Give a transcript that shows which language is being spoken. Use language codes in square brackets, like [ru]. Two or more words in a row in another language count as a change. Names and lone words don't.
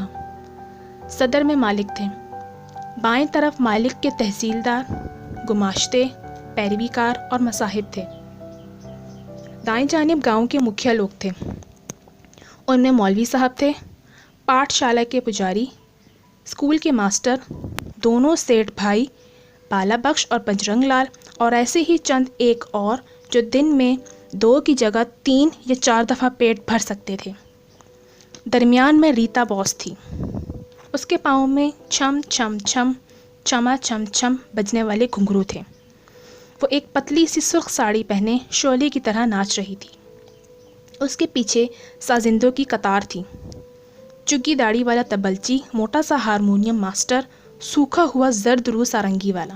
[ur] صدر میں مالک تھے، بائیں طرف مالک کے تحصیلدار، گماشتے، پیروی کار اور مصاحب تھے، دائیں جانب گاؤں کے مکھیا لوگ تھے، ان میں مولوی صاحب تھے، پاٹھ شالہ کے پجاری، اسکول کے ماسٹر، دونوں سیٹھ بھائی بالا بخش اور بجرنگ لال، اور ایسے ہی چند ایک اور جو دن میں 2 کی جگہ 3 یا 4 دفعہ پیٹ بھر سکتے تھے۔ درمیان میں ریتا بوس تھی۔ اس کے پاؤں میں چھم چھم چھم چما چھم چھم بجنے والے گھنگرو تھے۔ وہ ایک پتلی سی سرخ ساڑی پہنے شعلے کی طرح ناچ رہی تھی۔ اس کے پیچھے سازندوں کی قطار تھی، چگی داڑھی والا تبلچی، موٹا سا ہارمونیم ماسٹر، سوکھا ہوا زرد رو سارنگی والا۔